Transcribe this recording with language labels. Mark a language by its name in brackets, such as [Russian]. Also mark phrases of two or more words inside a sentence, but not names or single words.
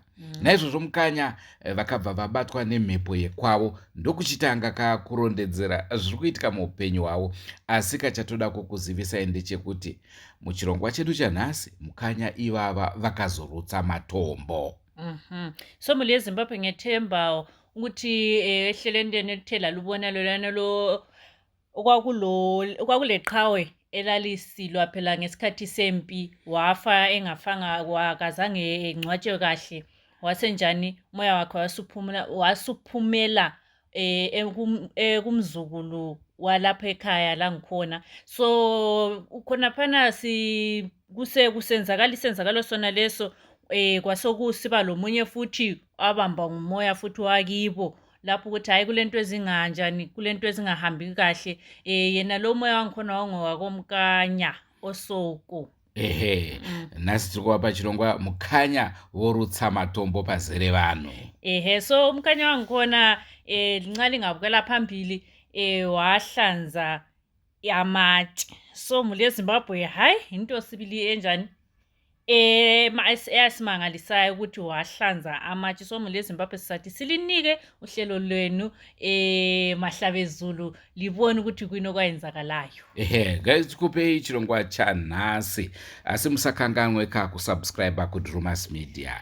[Shona] Naizvozvo mukanya vakabva vabatwa nemhepo yekwavo, ndokuchitanga kakurondedzera zviri kuitika muupenyu hwavo. Asi kachatoda kukuzivisai ndechekuti muchirongwa chedu chanhasi mukanya ivava vakazorutsa matombo. [North Ndebele] So muli yeZimbabwe ngethemba ukuthi ehlelendeni elithela lubona lolana lo okwakuleqhawe elalisilwa phela ngesikhathi sempi, wafa engafanga, wakazange engcwatshwe kahle, wasenjani umoya wakhe wasuphumela kumzukulu walapha ekhaya la ngikhona. So khona phana isenzakalo sona leso kwasokusiba lomunye futhi abamba ngumoya futhi wakibo lapho ukuthi hayi kulento ezinganjani, kulento ezingahambi kahle, yena lo moya wangikhona wangowakomkanya osoko. [Shona] Nasi tiri kuwapa chirongwa mukanya worutsa matombo pazere vanhu. [North Ndebele] So mukanya wangikhona linxa lingabukela phambili wahlanza amatshe. So muli yeZimbabwe hayi into sibili enjani eyasimangalisayo ukuthi wahlanza amatshe. So muli yeZimbabwe sisathi silinike uhlelo lwenu Mahlabezulu libone ukuthi kwini okwayenzakalayo. [Shona] Guys, tikupe ichirongwa chanhasi, asi musakanganwe kusubscribe kuDrewmas Media.